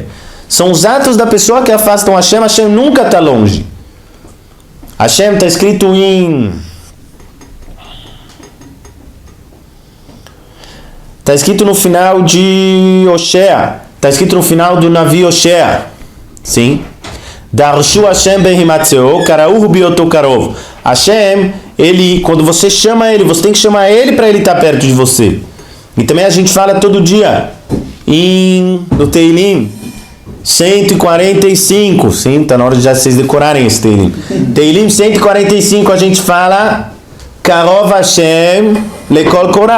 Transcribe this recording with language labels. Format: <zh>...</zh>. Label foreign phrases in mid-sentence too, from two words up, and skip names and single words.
<pt>São os atos da pessoa que afastam Hashem. Hashem nunca está longe. Hashem está escrito em... Está escrito no final de Oshea. Está escrito no final do Navi Oshea. Sim.</pt> <he>דרשו השם בהמצאו קראהו בהיותו קרוב.</he> <pt>Hashem, ele, quando você chama ele, você tem que chamar ele para ele estar perto de você. E também a gente fala todo dia no Teilim 145. Sim, está na hora de já vocês decorarem esse Teilim. Teilim 145 a gente fala</pt> <he>קרוב השם לכל קראיו.</he>